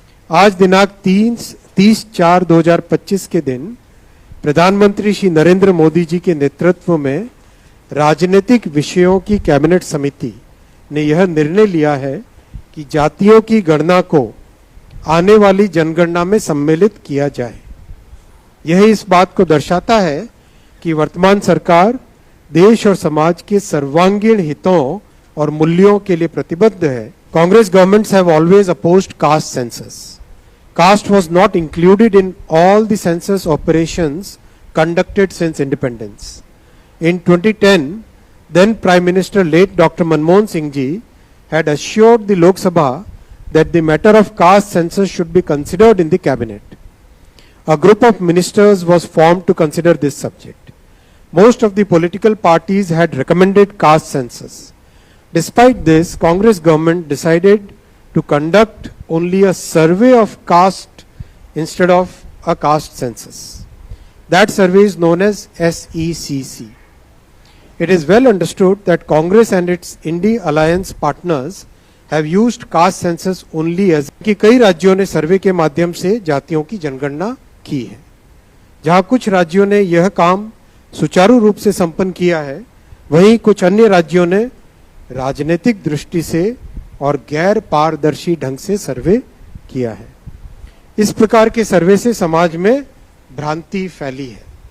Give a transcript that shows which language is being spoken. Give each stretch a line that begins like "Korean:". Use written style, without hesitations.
Hindi: आज दिनांक 30/4/2025 के दिन प्रधानमंत्री श्री नरेंद्र मोदी जी के नेतृत्व में राजनीतिक विषयों की कैबिनेट समिति ने यह निर्णय लिया है कि जातियों की गणना को आने वाली जनगणना में सम्मिलित किया जाए। यह इस बात को दर्शाता है कि वर्तमान सरकार देश और समाज के सर्वांगीण हितों और मूल्यों के लिए प्रतिबद्ध है।
English: Congress governments have always opposed caste census. Caste was not included in all the census operations conducted since independence. In 2010, then Prime Minister late Dr. Manmohan Singh ji had assured the Lok Sabha that the matter of caste census should be considered in the cabinet. A group of ministers was formed to consider this subject. Most of the political parties had recommended caste census. Despite this, Congress government decided to conduct only a survey of caste instead of a caste census. That survey is known as SECC. It is well understood that Congress and its Indie Alliance partners have used caste census only as
Hindi: कि कई राज्यों ने सर्वे के माध्यम से जातियों की जनगणना की है। जहां कुछ राज्यों ने यह काम सुचारू रूप से संपन्न किया है, वहीं कुछ अन्य राज्यों ने राजनीतिक दृष्टि से और गैर पारदर्शी ढंग से सर्वे किया है। इस प्रकार के सर्वे से समाज में भ्रांति फैली है।